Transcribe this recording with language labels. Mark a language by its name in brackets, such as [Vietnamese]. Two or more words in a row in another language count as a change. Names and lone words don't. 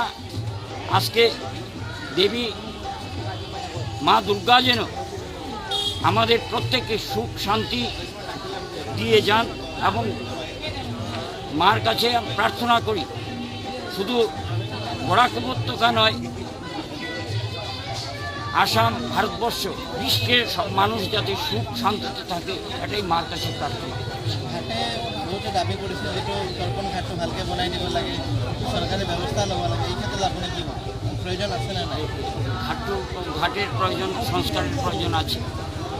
[Bangla] আজকে দেবী মা দুর্গা যেন আমাদের প্রত্যেককে সুখ শান্তি দিয়ে যান এবং মার কাছে প্রার্থনা করি শুধু বরাক উপত্যকা নয়, আসাম, ভারতবর্ষ, বিশ্বের সব মানুষ যাতে সুখ শান্তিতে থাকে, এটাই মার কাছে প্রার্থনা। [Assamese] ঘাটে বহুতে দাবী কৰিছে যিটো তৰ্পণ ঘাটটো ভালকৈ বনাই দিব লাগে, চৰকাৰে ব্যৱস্থা ল'ব লাগে, এই ক্ষেত্ৰত আপুনি কি প্ৰয়োজন আছে নে নাই? [Bangla] ঘাটের প্রয়োজন, সংস্কারের প্রয়োজন আছে।